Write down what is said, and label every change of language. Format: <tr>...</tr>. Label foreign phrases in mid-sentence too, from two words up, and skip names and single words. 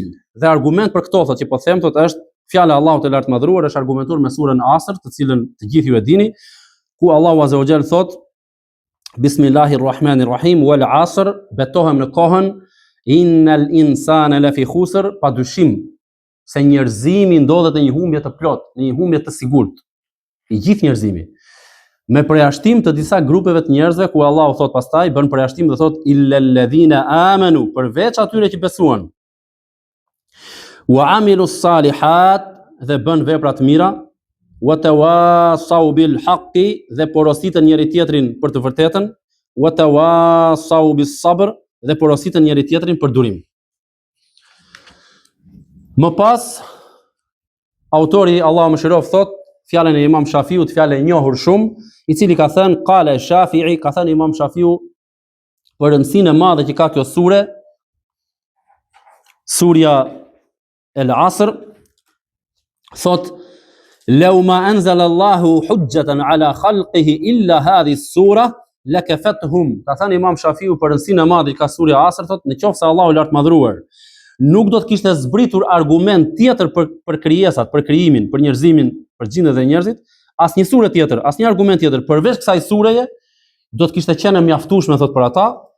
<sq>Dhe argument për këto thot që po them thot është fjala e Allahut të lartë madhëruar, është argumentuar me surën Asr, të cilën të gjithë ju e dini, ku Allahu</sq> <ar>عز وجل</ar> <sq>thot:</sq> <ar>بسم الله الرحمن الرحيم والعصر,</ar> <sq>betohem në kohën,</sq> <ar>إن الإنسان لفي خسر,</ar> <sq>padyshim se njerëzimi ndodhet në një humbje të plot, në një humbje të sigurt. I gjithë njerëzimi. Me përjashtim të disa grupeve të njerëzve, ku Allahu thot pastaj, bën përjashtim dhe thot</sq> <ar>إلا الذين آمنوا,</ar> <sq>përveç atyre që besuan.</sq> <ar>وعملوا الصالحات,</ar> <sq>dhe bën vepra të mira.</sq> <ar>وتواصوا بالحق,</ar> <sq>dhe porositën njëri tjetrin për të vërtetën.</sq> <ar>وتواصوا بالصبر,</ar> <sq>dhe porositën njëri tjetrin për durim. Më pas, autori Allahu mëshiroft thot fjalën e Imam Shafiut, fjalë e njohur shumë, i cili ka thënë qala Shafi'i, ka thënë Imam Shafiu për rëndësinë e madhe që ka kjo sure, surja El Asr, thot</sq> <ar>"لو ما أنزل الله حجة على خلقه إلا هذه السورة لكفتهم."</ar> <sq>Ka thënë Imam Shafiu për rëndësinë e madhe ka surja Asr, thotë nëse Allahu i lartë madhruar nuk do të kishte zbritur argument tjetër për krijesat, për krijimin, për njerëzimin, për gjindet dhe njerëzit, asnjë sure tjetër, asnjë argument tjetër përveç kësaj sureje do të kishte qenë mjaftueshme thot për ata.</sq>